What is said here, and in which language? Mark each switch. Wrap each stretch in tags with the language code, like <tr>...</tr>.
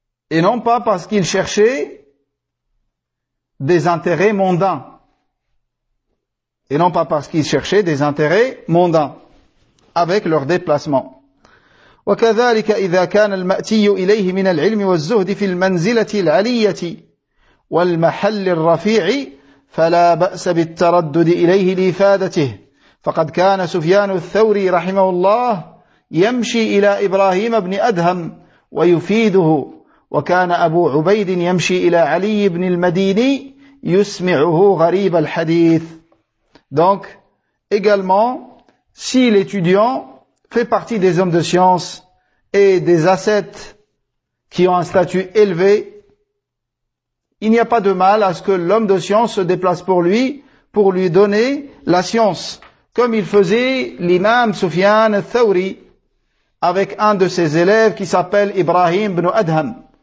<fr>Et non pas parce qu'ils cherchaient des intérêts mondains. Et non pas parce qu'ils cherchaient des intérêts mondains avec leur déplacement.</fr> <ar>وكذلك إذا كان المأتي إليه من العلم والزهد في المنزلة العلية والمحل الرفيع فلا بأس بالتردد إليه لإفادته فقد كان سفيان الثوري رحمه الله يمشي إلى إبراهيم بن أدهم ويفيده وكان أبو عبيد يمشي إلى علي بن المديني يسمعه غريب الحديث.</ar> <fr>Donc également, si l'étudiant fait partie des hommes de science et des ascètes qui ont un statut élevé, il n'y a pas de mal à ce que l'homme de science se déplace pour lui donner la science, comme il faisait l'imam Sufyan al-Thawri avec un de ses élèves qui s'appelle Ibrahim ibn Adham.</fr>